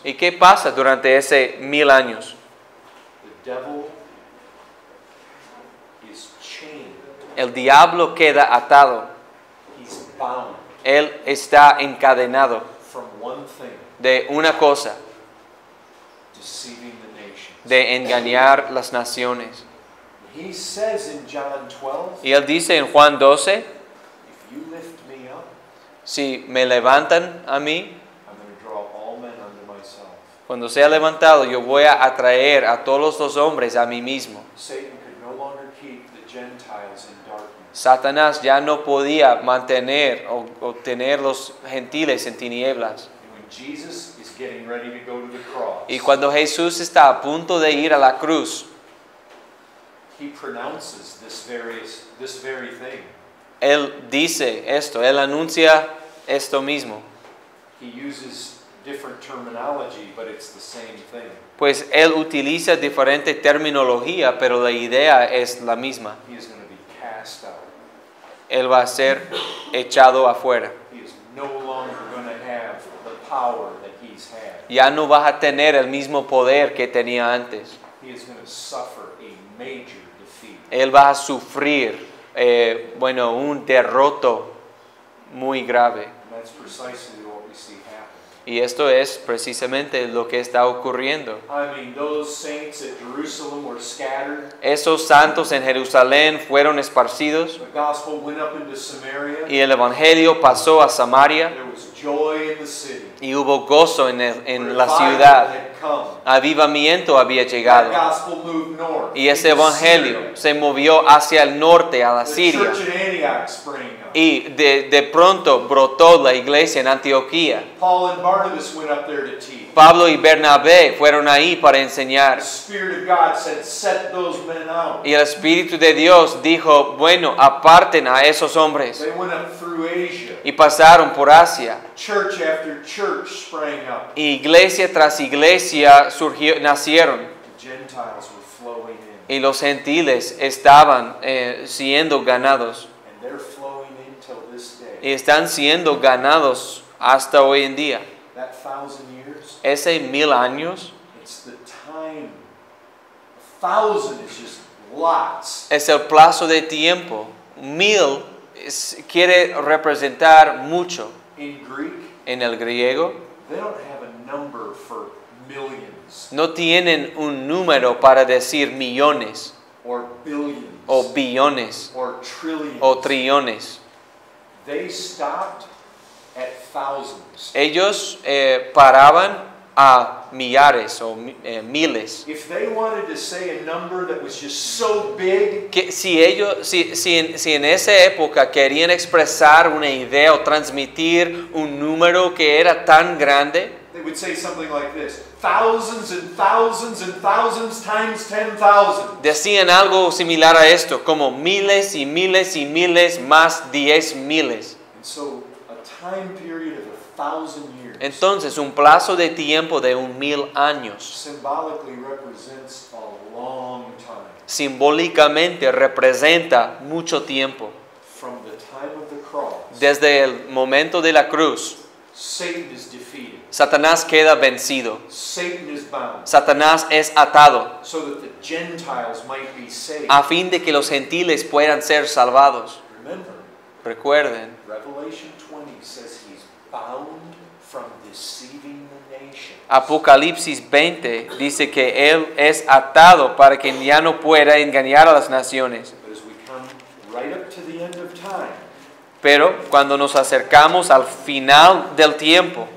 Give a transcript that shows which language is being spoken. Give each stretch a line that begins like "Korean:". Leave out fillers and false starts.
Spanish: ¿Y qué pasa durante ese 1000 años?
English: The devil is chained.
Spanish: El diablo queda atado.
English: He's bound
Spanish: Él está encadenado
English: from one thing,
Spanish: de una cosa,
English: deceiving the nations.
Spanish: de engañar las naciones.
English: He says in John 12,
Spanish: Y él dice en Juan 12,
English: if you lift me up,
Spanish: si me levantan a mí,
English: I'm going to draw all men unto myself.
Spanish: cuando sea levantado, yo voy a atraer a todos los hombres a mí mismo.
English: Satan could no longer keep the Gentiles in darkness.
Spanish: Satanás ya no podía mantener o tener los gentiles en tinieblas.
English: And when Jesus is getting ready to go to the cross,
Spanish: Y cuando Jesús está a punto de ir a la cruz,
English: he pronounces this very thing.
Spanish: Él dice esto, Él anuncia esto mismo.
English: He uses different terminology, but it's the same thing.
Spanish: Pues Él utiliza diferente terminología, pero la idea es la misma.
English: He is going to be cast out.
Spanish: Él va a ser echado afuera.
English: He is no longer going to have the power that he's had.
Spanish: Ya no vas a tener el mismo poder que tenía antes.
English: He is going to suffer a major defeat.
Spanish: Él va a sufrir, un derroto muy grave.
English: And that's precisely what we see happen.
Spanish: Y esto es precisamente lo que está ocurriendo.
English: I mean, those saints at Jerusalem were scattered.
Spanish: Esos santos en Jerusalén fueron esparcidos
English: The gospel went up into Samaria.
Spanish: y el evangelio pasó a Samaria
English: There was joy in the city.
Spanish: y hubo gozo en la
English: Revival
Spanish: ciudad.
English: had come.
Spanish: Avivamiento había
English: That
Spanish: llegado
English: gospel moved north.
Spanish: y ese
English: into
Spanish: evangelio
English: Syria.
Spanish: se movió hacia el norte, a la
English: The
Spanish: Siria.
English: church in Antioch sprang up.
Spanish: Y de pronto brotó la iglesia en Antioquía.
English: Paul and Barnabas went up there to teach.
Spanish: Pablo y Bernabé fueron ahí para
English: The
Spanish: enseñar.
English: Spirit of God said, set those men out.
Spanish: Y el Espíritu de Dios dijo, bueno, aparten a esos hombres.
English: They went up through Asia.
Spanish: Y pasaron por Asia.
English: Church after church sprang up.
Spanish: Iglesia tras iglesia nacieron.
English: The Gentiles were flowing in.
Spanish: Y los gentiles estaban siendo ganados.
English: And they're flowing in till this day.
Spanish: Y están siendo ganados hasta hoy en día.
English: That 1,000 years,
Spanish: Ese 1000 años
English: it's the time. 1,000 is just lots.
Spanish: es el plazo de tiempo. 1000 quiere representar mucho.
English: In Greek,
Spanish: En el griego
English: they don't have a number for millions
Spanish: no tienen un número para decir millones
English: or billions
Spanish: o billones
English: or trillions.
Spanish: o trillones.
English: They stopped at thousands.
Spanish: Ellos paraban a millares o miles.
English: If they wanted to say a number that was just so big,
Spanish: Que si en esa época querían expresar una idea o transmitir un número que era tan grande,
English: they would say something like this: thousands and thousands and thousands times 10,000.
Spanish: decían algo similar a esto, como miles y miles y miles más 10 miles.
English: And so a time period of 1,000 years
Spanish: Entonces, un plazo de tiempo de 1000 años
English: symbolically represents a long time.
Spanish: simbólicamente representa mucho tiempo.
English: From the time of the cross,
Spanish: Desde el momento de la cruz,
English: Satan is defeated.
Spanish: Satanás queda vencido.
English: Satan is bound,
Spanish: Satanás es atado
English: so that the Gentiles might be saved.
Spanish: a fin de que los gentiles puedan ser salvados.
English: Remember,
Spanish: Recuerden,
English: Revelation 20 says he's bound from deceiving the nation.
Spanish: Apocalipsis 20 dice que Él es atado para que ya no pueda engañar a las naciones.
English: But as we come right up to the end of time,
Spanish: Pero cuando nos acercamos al final del tiempo,